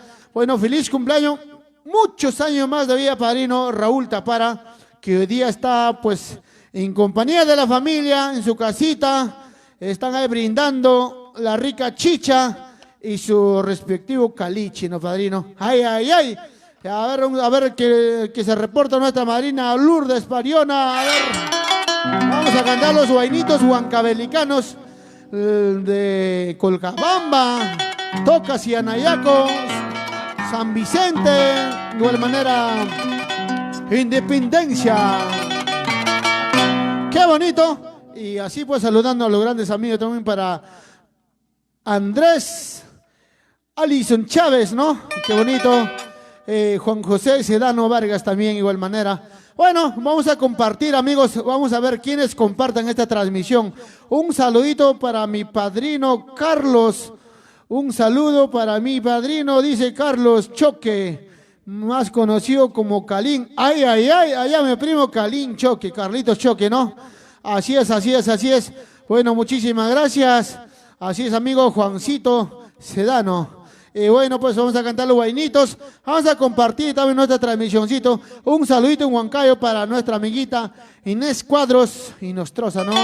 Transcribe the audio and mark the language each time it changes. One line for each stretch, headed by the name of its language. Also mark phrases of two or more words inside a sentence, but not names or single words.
Spanish: Bueno, feliz cumpleaños. Muchos años más de vida, padrino Raúl Tapara, que hoy día está pues en compañía de la familia, en su casita, están ahí brindando la rica chicha y su respectivo caliche, ¿no, padrino? ¡Ay, ay, ay! A ver que se reporta nuestra madrina Lourdes Pariona. A ver, vamos a cantar los guainitos huancavelicanos de Colcabamba, Tocas y Anayacos, San Vicente, de igual manera, Independencia. ¡Qué bonito! Y así pues saludando a los grandes amigos también para Andrés Alison Chávez, ¿no? ¡Qué bonito! Juan José Sedano Vargas también, de igual manera. Bueno, vamos a compartir, amigos, vamos a ver quiénes compartan esta transmisión. Un saludito para mi padrino Carlos. Un saludo para mi padrino, dice Carlos Choque, más conocido como Calín. Ay, ay, ay, allá mi primo Calín Choque, Carlitos Choque, ¿no? Así es, así es, así es. Bueno, muchísimas gracias. Así es, amigo Juancito Sedano. Bueno, pues vamos a cantar los guainitos. Vamos a compartir también nuestra transmisioncito. Un saludito en Huancayo para nuestra amiguita Inés Cuadros y Nostroza, ¿no?